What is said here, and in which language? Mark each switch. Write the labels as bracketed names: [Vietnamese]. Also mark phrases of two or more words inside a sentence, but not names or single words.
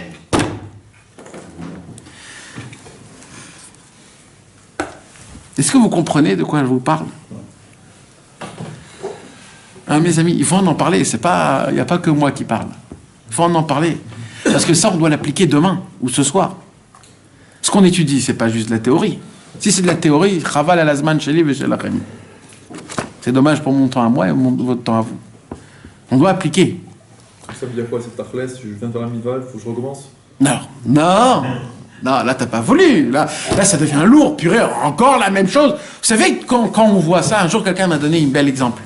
[French] Est-ce que vous comprenez de quoi je vous parle? Hein, mes amis, il faut en parler. Il n'y a pas que moi qui parle. Il faut en parler. Parce que ça, on doit l'appliquer demain ou ce soir. Ce qu'on étudie, c'est pas juste de la théorie. Si c'est de la théorie, [Hebrew] חבל על הזמן שלי ושלכם. [French] C'est dommage pour mon temps à moi et votre temps à vous. On doit appliquer. Ça veut dire quoi? C'est tachlès, je viens de faire la mitzvah, il faut que je recommence? Non, là t'as pas voulu. Là, ça devient lourd, purée, encore la même chose. Vous savez, quand on voit ça, un jour quelqu'un m'a donné un bel exemple.